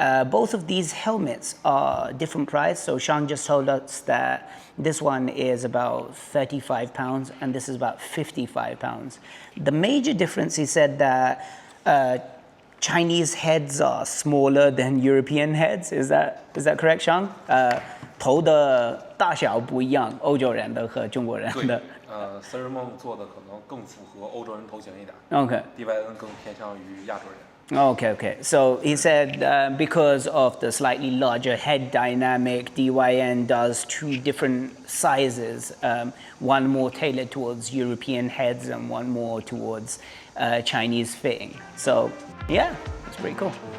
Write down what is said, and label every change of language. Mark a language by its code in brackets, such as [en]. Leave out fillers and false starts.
[en] Both of these helmets are different price. So Shang just told us that this one is about 35 pounds and this is about 55 pounds. The major difference, he said that Chinese heads are smaller than European heads. Is that correct, Shang? [zh] 头的大小不一样，欧洲人的和中国人的。 Sunrmoon 做的可能更符合欧洲人头型一点。 [en] Okay. [zh] DYN 更偏向于亚洲人。 [en] Okay. So he said because of the slightly larger head dynamic, DYN does two different sizes, one more tailored towards European heads and one more towards Chinese fitting. So yeah, it's pretty cool.